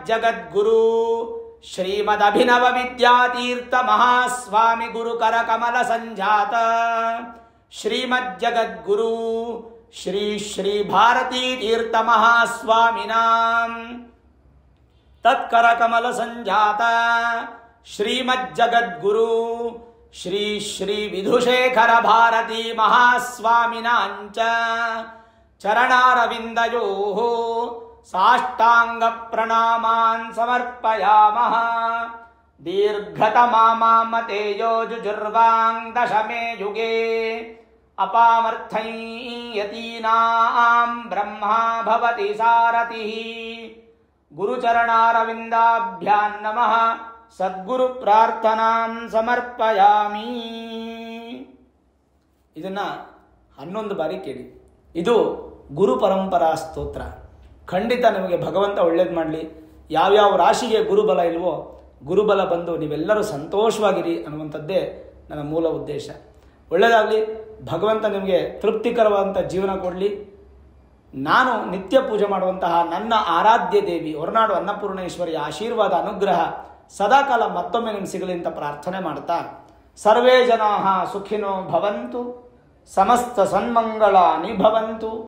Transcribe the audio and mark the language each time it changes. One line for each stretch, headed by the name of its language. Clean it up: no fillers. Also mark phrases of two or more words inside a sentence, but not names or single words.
Sanskrit: ಜಗದ್ಗುರು ಶ್ರೀಮದ್ ಅಭಿನವ ವಿದ್ಯಾತೀರ್ಥ ಮಹಾಸ್ವಾಮಿ ಗುರುಕರ ಕಮಲ ಸಂಜಾತ ಶ್ರೀಮದ್ ಜಗದ್ಗುರು ಶ್ರೀ ಶ್ರೀ ಭಾರತೀ ತೀರ್ಥ ಮಹಾಸ್ವಾಮಿನಾಂ ತತ್ಕರ ಕಮಲ ಸಂಜಾತ ಶ್ರೀಮದ್ ಜಗದ್ಗುರು ಶ್ರೀ ಶ್ರೀ ವಿಧುಶೇಖರ ಭಾರತೀ ಮಹಾಸ್ವಾಮಿನಾಂಚ ಚರಣಾರವಿಂದಯೋಃ ಸಾಷ್ಟಾಂಗ ಪ್ರಣಾಮಾನ್ ಸಮರ್ಪಯಾಮಃ ದೀರ್ಘತಮಾಮಾಮತೇಯೋ ಜುಜುರ್ವಾಂಗ್ ದಶಮೇ ಯುಗೇ ಅಪಾಮರ್ಥೈ ಯತೀನಾಂ ಬ್ರಹ್ಮ ಭವತಿ ಸಾರಥಿಃ ಗುರುಚರಣಾರವಿಂದಾಭ್ಯಾಂ ನಮಃ ಸದ್ಗುರು ಪ್ರಾರ್ಥನಾಂ ಸಮರ್ಪಯಾಮಿ.
Kannada: ಇದನ್ನ 11 ಬಾರಿ ಕೇಳಿ. ಇದು ಗುರು ಪರಂಪರಾ ಸ್ತೋತ್ರ. ಖಂಡಿತ ನಿಮಗೆ ಭಗವಂತ ಒಳ್ಳೇದು ಮಾಡಲಿ. ಯಾವ್ಯಾವ ರಾಶಿಗೆ ಗುರುಬಲ ಇಲ್ವೋ ಗುರುಬಲ ಬಂದು ನೀವೆಲ್ಲರೂ ಸಂತೋಷವಾಗಿರಿ ಅನ್ನುವಂಥದ್ದೇ ನನ್ನ ಮೂಲ ಉದ್ದೇಶ. ಒಳ್ಳೆಯದಾಗಲಿ. ಭಗವಂತ ನಿಮಗೆ ತೃಪ್ತಿಕರವಾದಂಥ ಜೀವನ ಕೊಡಲಿ. ನಾನು ನಿತ್ಯ ಪೂಜೆ ಮಾಡುವಂತಹ ನನ್ನ ಆರಾಧ್ಯ ದೇವಿ ಹೊರನಾಡು ಅನ್ನಪೂರ್ಣೇಶ್ವರಿಯ ಆಶೀರ್ವಾದ ಅನುಗ್ರಹ ಸದಾಕಾಲ ಮತ್ತೊಮ್ಮೆ ನಿಮ್ಗೆ ಸಿಗಲಿ ಅಂತ ಪ್ರಾರ್ಥನೆ ಮಾಡ್ತಾ,
Sanskrit: ಸರ್ವೇ ಜನಾಃ ಸುಖಿನೋ ಭವಂತು, ಸಮಸ್ತ ಸನ್ಮಂಗಳಾನಿ ಭವಂತು.